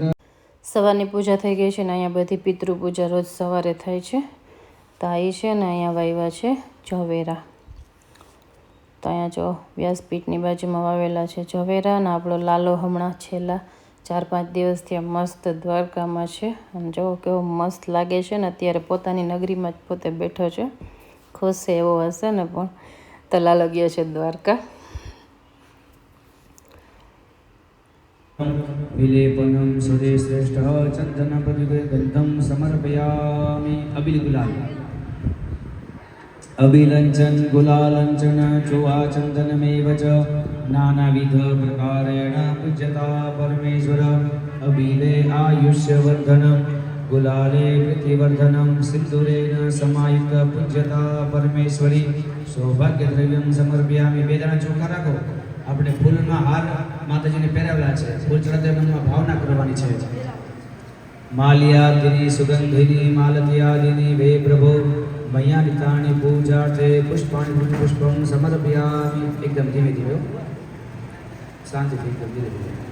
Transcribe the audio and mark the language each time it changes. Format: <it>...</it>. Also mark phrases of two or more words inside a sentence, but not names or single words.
<gu>સવારની પૂજા થઈ ગઈ છે ને અહીંયા બધી પિતૃ પૂજા રોજ સવારે થાય છે તો આ છે ને અહીંયા વાવ્યા છે ઝવેરા તો અહીંયા જો વ્યાસપીઠની બાજુમાં વાવેલા છે ઝવેરા અને આપણો લાલો હમણાં છેલ્લા 4-5 દિવસથી મસ્ત દ્વારકામાં છે અને જો કેવો મસ્ત લાગે છે ને અત્યારે પોતાની નગરીમાં જ પોતે બેઠો છે ખુશ છે એવો હશે ને પણ તો લાલો ગયો છે દ્વારકા</gu> <sa>विलेपनं सुरे श्रेष्ठ चंदन पदिवे गंधम समर्पयामि अबिल गुलाल अबिलंचन गुलालंचन चुआ चंदनमेव च नानाविध प्रकारेण पूज्यता परमेश्वर अबिले आयुष्यवर्धन गुलाले प्रीतिवर्धनं सिंदूरेण समायुक्त पूज्यता परमेश्वरी सौभाग्यद्रव्यं समर्पयामि वेदना</sa> <gu>ચોખા રાખો આપણે ફૂલમાં હાર માતાજીને પહેરાવેલા છે ફૂલ ચડાવતા મનમાં ભાવના કરવાની છે</gu> <sa>माल्यादिनी सुगंधिनी मालत्यादिनी वे प्रभो मयानितानी पूजार्थे पुष्पाणि पुष्पम समर्पयामि</sa> <gu>એકદમ ધીમે ધીમે શાંતિથી એકદમ ધીરે ધીરે</gu>